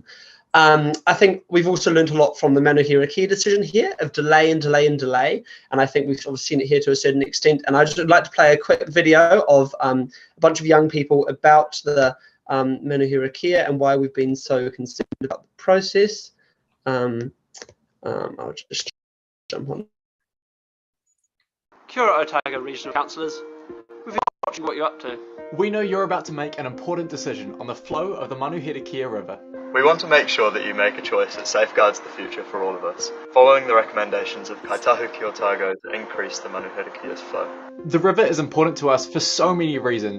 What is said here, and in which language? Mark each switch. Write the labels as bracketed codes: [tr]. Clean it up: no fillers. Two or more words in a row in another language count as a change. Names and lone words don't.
[en] I think we've also learned a lot from the Manuhira Kia decision here of delay and delay and delay. And I think we've obviously seen it here to a certain extent. And I just would like to play a quick video of a bunch of young people about the Manuhira Kia and why we've been so concerned about the process. I'll just jump on. [mi] Kia ora [en] Otago Regional Councillors. We've been watching what you're up to. We know you're about to make an important decision on the flow of the Manuhira River. We want to make sure that you make a choice that safeguards the future for all of us, following the recommendations of Kaitahu Ki Otago to increase the Manuhirakia's flow. The river is important to us for so many reasons.